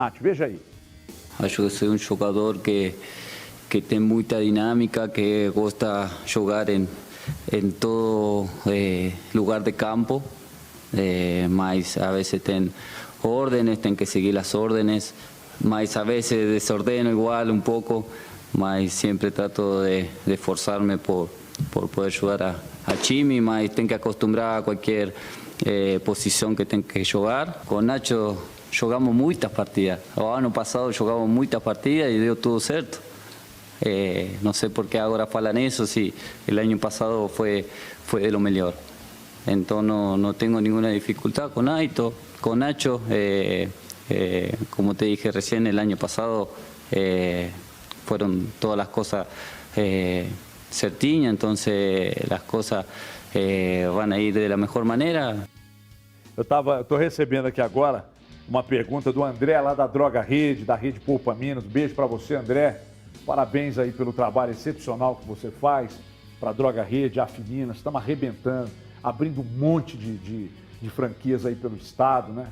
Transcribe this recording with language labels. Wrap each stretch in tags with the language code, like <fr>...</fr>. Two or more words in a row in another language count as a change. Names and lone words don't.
<pt>Veja aí. Acho que sou jogador que tem muita dinâmica, que gosta de jogar em todo lugar de campo, mas a vezes tem órdenes, tem que seguir as órdenes, mas</pt> <es>a veces desordeno igual un poco,</es> <pt>mas</pt> <es>siempre trato de esforzarme por poder ayudar a time,</es> <pt>mas tem que acostumbrar a qualquer posição que tem que jogar. Com Nacho jogamos muitas partidas. O ano passado jogamos muitas partidas e deu tudo certo. Não sei por que agora falam isso, se o ano passado foi de lo melhor. Então não tenho nenhuma dificuldade com Naito, com Nacho.</pt> <es>Como te dije recién, el año pasado fueron todas las cosas certinhas, entonces las cosas van a ir de la mejor manera.</es> <pt>Eu estou recebendo aqui agora uma pergunta do André, lá da Droga Rede, da Rede Poupa Minas. Beijo para você, André. Parabéns aí pelo trabalho excepcional que você faz para a Droga Rede, a Afiminas. Estamos arrebentando, abrindo um monte de franquias aí pelo estado, né?</pt>